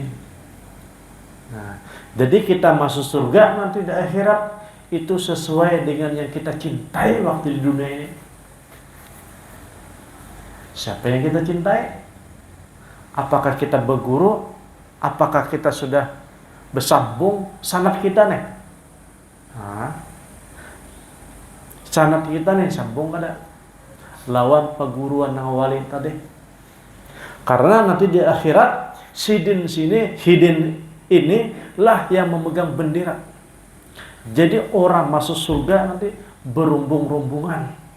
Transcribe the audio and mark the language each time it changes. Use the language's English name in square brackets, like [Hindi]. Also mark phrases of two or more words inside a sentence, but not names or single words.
[Indonesian] Nah, jadi kita masuk surga nanti di akhirat itu sesuai dengan yang kita cintai waktu di dunia ini. Siapa yang kita cintai? Apakah kita berguru? Apakah kita sudah bersambung sanad kita nih? [Banjar] Sanad kita nih sambung kada lawan peguruan nang wali tadi. Karena nanti di akhirat hidin inilah yang memegang bendera. [Indonesian] Jadi orang masuk surga nanti berumbung-rumbungan.